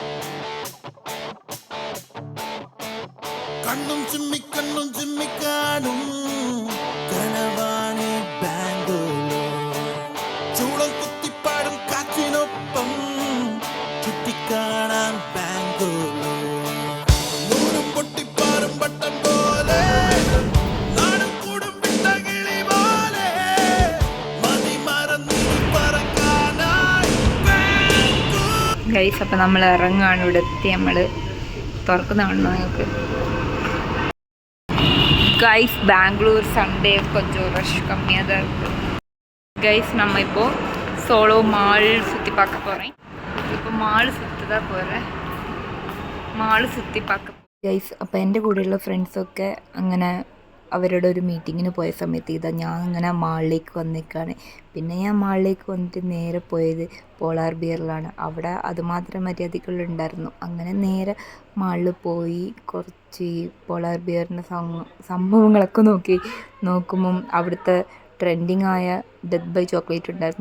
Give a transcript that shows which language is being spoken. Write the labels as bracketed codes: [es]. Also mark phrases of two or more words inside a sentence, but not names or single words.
[ml] കണ്ണും ചിമ്മിക്കാനും കനവാണി ബാംഗ്ലൂർ, ചൂളം കുത്തിപ്പാടും കാറ്റിനൊപ്പം ചുറ്റിക്കാണാൻ ബാംഗ്ലൂർ, നൂലും പൊട്ടിപ്പാറും പട്ടം പോലെ നാടും കൂടും വിട്ടകിളി പോലെ മതി മറന്നി പറക്കാനായി ബാംഗ്ലൂർ. ഗൈസ്, അപ്പം നമ്മൾ ഇറങ്ങുകയാണ്. ഇവിടെ എത്തി. നമ്മൾ തുറക്കുന്നതാണോ നിങ്ങൾക്ക്? [ta] கைஸ், பெங்களூர் சண்டே கொஞ்சம் ரஷ் கம்மியாக தான் இருக்குது. கைஸ், நம்ம இப்போது சோலோ மால் சுற்றி பார்க்க போகிறேன். இப்போ மால் சுற்றி தான் போகிறேன். மால் சுற்றி பார்க்க. [ml] ഗൈസ്, അപ്പോൾ എൻ്റെ കൂടെയുള്ള ഫ്രണ്ട്സൊക്കെ അങ്ങനെ അവരുടെ ഒരു മീറ്റിങ്ങിന് പോയ സമയത്ത് ഇതാ ഞാൻ അങ്ങനെ മാളിലേക്ക് വന്നിരിക്കുകയാണ്. പിന്നെ ഞാൻ മാളിലേക്ക് വന്നിട്ട് നേരെ പോയത് പോളാർ ബിയറിലാണ്. അവിടെ അതുമാത്രം മര്യാദകളുണ്ടായിരുന്നു. അങ്ങനെ നേരെ മാളിൽ പോയി കുറച്ച് പോളാർ ബിയറിൻ്റെ സംഭവങ്ങളൊക്കെ നോക്കുമ്പം അവിടുത്തെ ട്രെൻഡിങ് ആയ ഡെത്ത് ബൈ ചോക്ലേറ്റ് ഉണ്ടായിരുന്നു.